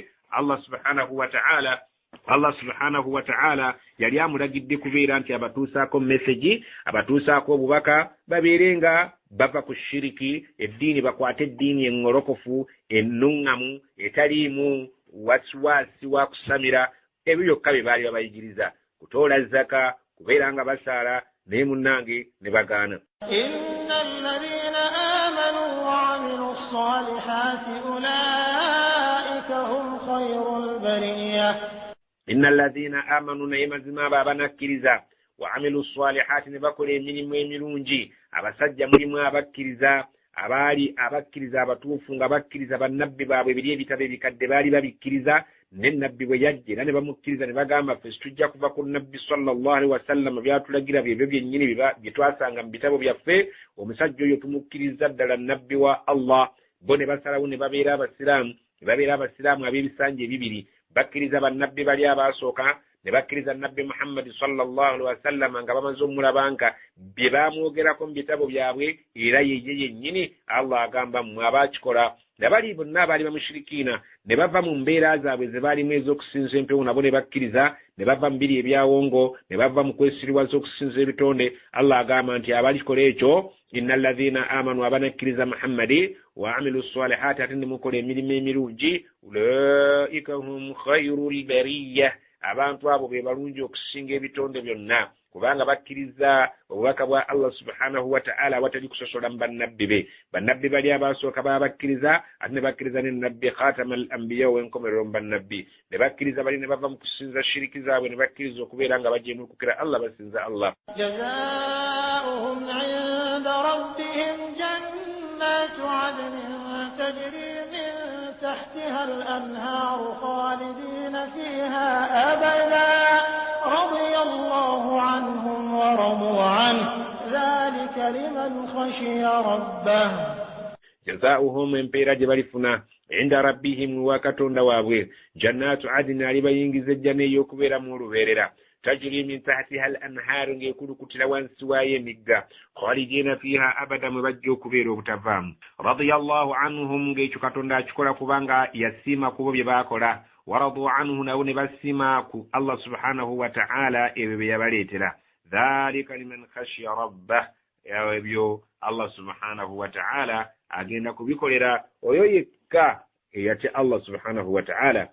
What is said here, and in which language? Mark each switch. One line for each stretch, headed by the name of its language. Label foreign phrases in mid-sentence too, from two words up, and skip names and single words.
Ganda: Allah
Arabic: سبحانه وتعالى
Ganda: yali amulagidde kubeera nti abatuusaako message, abatuusaako obubaka babeere nga bava ku shiriki, eddiini bakwate eddiini engolokofu ennuŋŋamu etaliimu wasiwasi wa kusamira. Ebyo byokka bye baali babayigiriza, kutoola zaka, kubeera nga basaala, naye munnange ne bagaana.
Arabic: إن الذين آمنوا وعملوا الصالحات أولئك هم خير البرية. إن الذين آمنوا,
Ganda: naye mazima abo abanakkiriza,
Arabic: وعملوا الصالحات,
Ganda: ne bakola emirimu emirungi. Abasajja mulimu abakkiriza, abaali abakkiriza abatuufu nga bakkiriza bannabbi baabwe biri ebitabo ebikadde baali babikkiriza, ne nabbi bwe yajja era ne bamukkiriza ne bagamba ffe tujja kuva ku nabbi
Arabic: صلى الله عليه وسلم
Ganda: byatulagira byebyo byennyini bye twasanga mu bitabo byaffe. Omusajja oyo tumukkiriza ddala nabbi wa Allah. Bo ne basalawo ne babeera abasiraamu ab'ebisanja ebibiri. Bakkiriza bannabbi bali abaasooka, ne bakkiriza nabbi Muhammad
Arabic: صلى الله عليه وسلم
Ganda: nga bamaze omulaba nga bye baamwogerako mu bitabo byabwe era yeye yennyini. Allah agamba mmwe abaakikola. Nabali bonna abaali bamushirikiina ne bava mu mbeera zaabwe ze baalimu ez'okusinza empewo, nabo ne bakkiriza, ne bava mu biri ebyawongo, ne bava mu kwesiriwaza okusinza ebitonde. Allah agamba nti abalikola ekyo,
Arabic: إن الذين آمنوا,
Ganda: abanakkiriza Muhammadi,
Arabic: وعملوا الصالحات,
Ganda: ate ne mukola emirimu emirungi,
Arabic: أولئك هم خير البرية,
Ganda: abantu abo be balungi okusinga ebitonde byonna, kubanga bakkiriza obubaka bwa Allah
Arabic: سبحانه وتعالى
Ganda: awatali kusosola mu bannabbi be. Bannabbi bali abaasooka baba bakkiriza, ate ne bakkiriza ne nabbi
Arabic: خاتم الأنبياء
Ganda: w'enkomerero mu bannabbi. Ne bakkiriza bali ne bava mu kusinza shiriki zaabwe, ne bakkiriza okubeera nga bajeemukukira Allah, basinza Allah.
Arabic: جزاؤهم عند ربهم جنات عدن تجري من تحتها الأنهار خالدين فيها أبدا رضي الله عنهم ورضوا عنه ذلك لمن خشي ربه.
Ganda: Jazaa'uhum, empeera gye balifuna,
Arabic: عند ربهم,
Ganda: wa katonda waabwe,
Arabic: جنات عدن,
Ganda: alibayingiza ejjana ey'okubeeramu olubeerera,
Arabic: تجري من تحتها الأنهار,
Ganda: ng'ekulukutira wansi waayo emigga,
Arabic: خالدين فيها أبدا,
Ganda: mwe bajja okubeera obutavaamu.
Arabic: رضي الله عنهم,
Ganda: ng'ekyo katonda akikola kubanga yasiima ku bo bye baakola,
Arabic: ورضوا عنه,
Ganda: nabo ne basiima ku Allah
Arabic: سبحانه وتعالى
Ganda: ebyo bye yabaleetera.
Arabic: ذلك لمن خشي ربه,
Ganda: ebyo Allah
Arabic: سبحانه وتعالى
Ganda: agenda kubikolera oyo yekka eyatya Allah
Arabic: سبحانه وتعالى.